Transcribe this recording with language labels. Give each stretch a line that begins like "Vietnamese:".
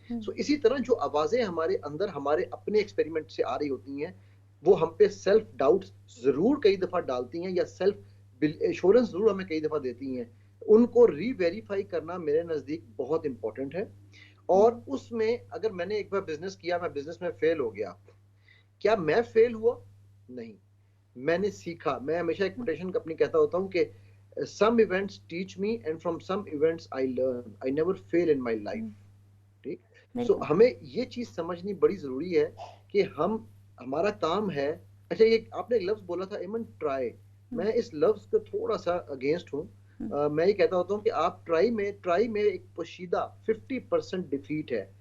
Urdu: سو اسی طرح جو آوازیں ہمارے اندر ہمارے اپنے ایکسپیریمنٹ سے آ رہی ہوتی ہیں وہ ہم پہ سیلف ڈاؤٹ ضرور کئی دفعہ ڈالتی ہیں, یا سیلف ایشورنس ضرور ہمیں کئی دفعہ دیتی ہیں. ان کو ری ویریفائی کرنا میرے نزدیک بہت امپورٹنٹ ہے. اور اس میں اگر میں نے ایک بار بزنس کیا, میں بزنس میں فیل ہو گیا, کیا میں فیل ہوا؟ نہیں, میں نے سیکھا. میں ہمیشہ ایک کوٹیشن اپنی کہتا ہوتا ہوں کہ
English: some events teach me and from some events I learn. I never fail in my life.
Urdu: ٹھیک, سو ہمیں یہ چیز سمجھنی بڑی ضروری ہے کہ ہمارا کام ہے. اچھا یہ آپ نے ایک لفظ بولا تھا ایمن, ٹرائی. میں اس لفظ کو تھوڑا سا اگینسٹ ہوں. میں یہ کہتا ہوتا ہوں کہ آپ ٹرائی میں ایک پوشیدہ 50% ڈیفیٹ ہے.